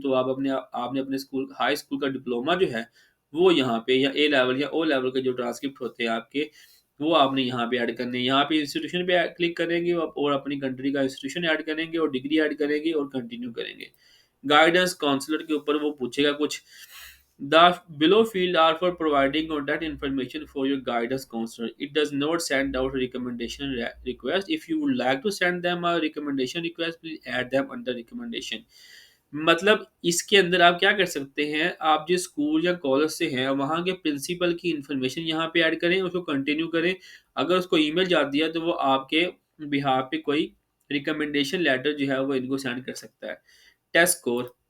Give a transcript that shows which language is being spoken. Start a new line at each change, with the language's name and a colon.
Urdu: تو آپ نے اپنے اسکول ہائی اسکول کا ڈپلوما جو ہے وہ یہاں پہ، یا اے لیول یا او لیول کے جو ٹرانسکرپٹ ہوتے ہیں آپ کے، وہ آپ نے یہاں پہ ایڈ کرنے ہیں. یہاں پہ انسٹیٹیوشن پہ کلک کریں گے اور اپنی کنٹری کا انسٹیٹیوشن ایڈ کریں گے اور ڈگری ایڈ کریں گے اور کنٹینیو کریں گے. گائیڈنس کاؤنسلر کے اوپر وہ پوچھے گا کچھ.
English: The below field are for providing contact information for your guidance counselor. It does not send out a recommendation request. If you would like to send them a recommendation request, please add them under recommendation.
Urdu: مطلب اس کے اندر آپ کیا کر سکتے ہیں، آپ جس school یا کالج سے ہیں وہاں کے پرنسپل کی انفارمیشن یہاں پہ ایڈ کریں، اس کو کنٹینیو کریں. اگر اس کو ای میل جاتی ہے تو وہ آپ کے بہاف پہ کوئی ریکمنڈیشن لیٹر جو ہے وہ ان کو سینڈ کر سکتا ہے. Test score.